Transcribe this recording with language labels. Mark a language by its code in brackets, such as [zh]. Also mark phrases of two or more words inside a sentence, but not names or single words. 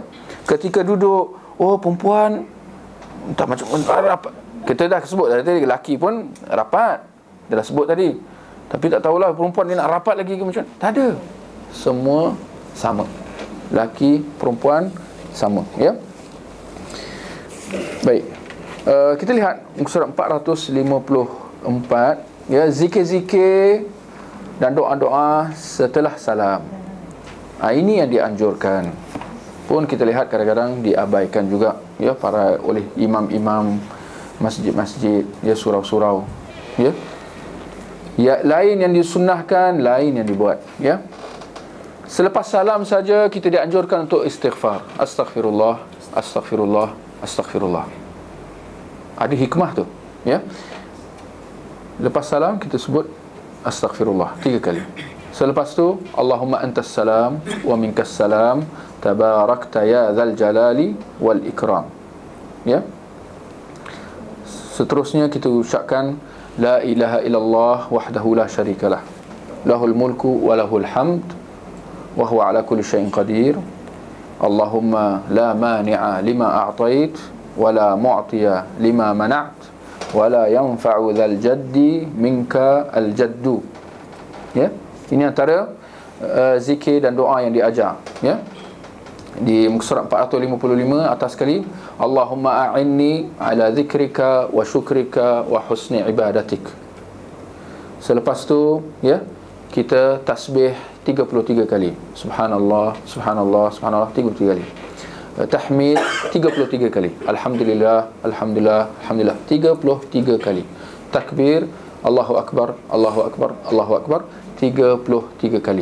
[ms] Ketika duduk, perempuan tak macam rapat. Kita dah sebut tadi, lelaki pun rapat. Dia dah sebut tadi. Tapi tak tahulah perempuan dia nak rapat lagi ke macam. Tak ada. Semua sama. Lelaki, perempuan sama. Ya. Baik. Kita lihat muka surat 454. Ya, zikir-zikir dan doa-doa setelah salam. Ini yang dianjurkan. Pun kita lihat kadang-kadang diabaikan juga, ya, oleh imam-imam masjid-masjid, ya, surau-surau, ya. Ya, lain yang disunnahkan, lain yang dibuat, ya. Selepas salam saja kita dianjurkan untuk istighfar. [ar] أستغفر الله، أستغفر الله، أستغفر الله. [ms] Ada hikmah tu, ya. Lepas salam kita sebut astaghfirullah 3 kali. Selepas tu [ar] اللهم أنت السلام ومنك السلام تباركت يا ذا الجلال والإكرام. [ms] Ya. Seterusnya kita ucapkan [ar] لا إله إلا الله وحده لا شريك له. له الملك وله الحمد وهو على كل شيء قدير. اللهم لا مانع لما أعطيت ولا معطي لما منعت ولا ينفع ذا الجد منك الجد. [ms] Ya. Ini antara zikir dan doa yang diajar, ya. Di muka surat 455 atas sekali, [ar] اللهم أعني على ذكرك وشكرك وحسن عبادتك. [ms] Selepas tu, ya, kita tasbih 33 kali. [ar] سبحان الله، سبحان الله، سبحان الله 33 kali. [ms] Tahmid 33 kali. [ar] الحمد لله، الحمد لله، الحمد لله 33 kali. [ms] Takbir, [ar] الله أكبر، الله أكبر، الله أكبر 33 kali.